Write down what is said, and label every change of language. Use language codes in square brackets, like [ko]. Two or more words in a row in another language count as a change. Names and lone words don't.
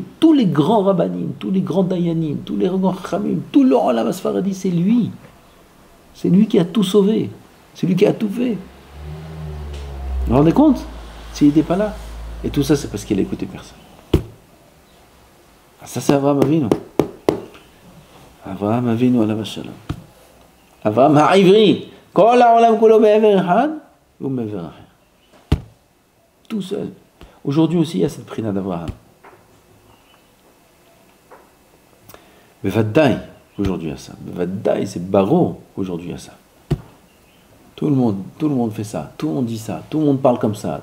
[fr] Tous les grands rabbanim, tous les grands dayanim, tous les grands chamim, tout le [he] עולם הספרדי, [fr] c'est lui. C'est lui qui a tout sauvé. C'est lui qui a tout fait. Vous vous rendez compte? S'il n'était pas là. Et tout ça, c'est parce qu'il a écouté personne. Ça, c'est Avraham Avinu. [he] אברהם אבינו עליו השלום. אברהם העברי. כל העולם כולו בעבר אחד ובעבר אחר. [fr] Tout seul. Aujourd'hui aussi, il y a cette prina d'Avraham. Bevadaï, aujourd'hui, il y a ça. Bevadaï, c'est Baro, aujourd'hui, il y a ça. Tout le monde fait ça. Tout le monde dit ça. Tout le monde parle comme ça.